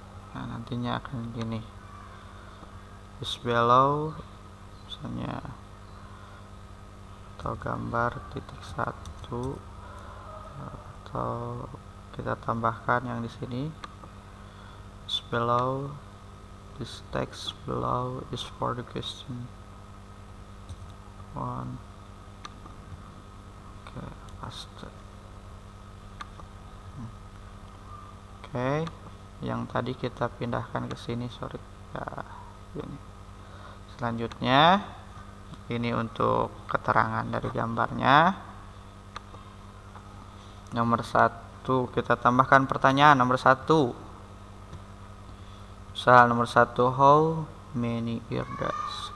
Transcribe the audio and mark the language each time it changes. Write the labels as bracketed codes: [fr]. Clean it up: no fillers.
[id] Nah, nantinya akan gini. [en] Is below [id] misalnya, atau gambar titik 1, atau kita tambahkan yang di sini. [en] Is below, this text below is for the question 1. [id] Oke, paste. Oke, yang tadi kita pindahkan ke sini, sorry ya, ini. Selanjutnya ini untuk keterangan dari gambarnya. Nomor 1 kita tambahkan pertanyaan nomor 1. Misal nomor 1, [en] how many earbuds.